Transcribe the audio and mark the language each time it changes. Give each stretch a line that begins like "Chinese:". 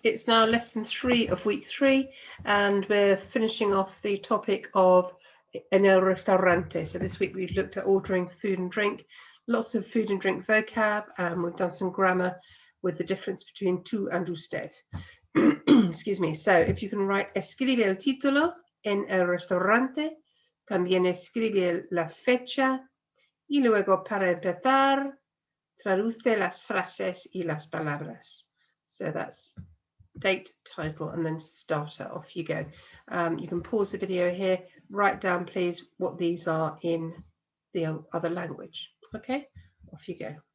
English: It's now lesson 3 of week 3, and we're finishing off the topic of en el restaurante. So this week we've looked at ordering food and drink, lots of food and drink vocab, and we've done some grammar with the difference between tú and usted. Excuse me. So if you can write
Spanish: escribe el título en el restaurante, también escribe la fecha, y luego para empezar, traduce las frases y las palabras.
English: So that's date, title, and then starter. Off you go. You can pause the video here, write down please what these are in the other language. Okay, off you go.